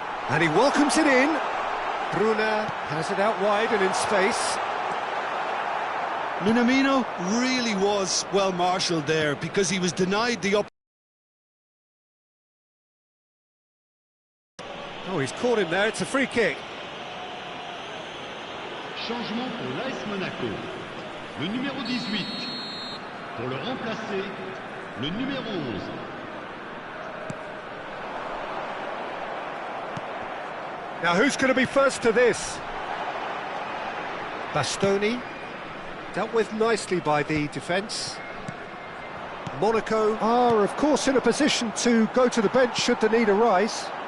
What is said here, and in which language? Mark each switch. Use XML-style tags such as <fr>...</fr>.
<en>And he welcomes it in. Bruna has it out wide and in space. Minamino really was well marshalled there because he was denied the Oh, he's caught him there, it's a free kick.</en> <fr>Changement pour l'AS Monaco. Le numéro 18. Pour le remplacer, le numéro 11.</fr> <en>Now who's going to be first to this? Bastoni, dealt with nicely by the defence. Monaco are, of course, in a position to go to the bench should the need arise.</en>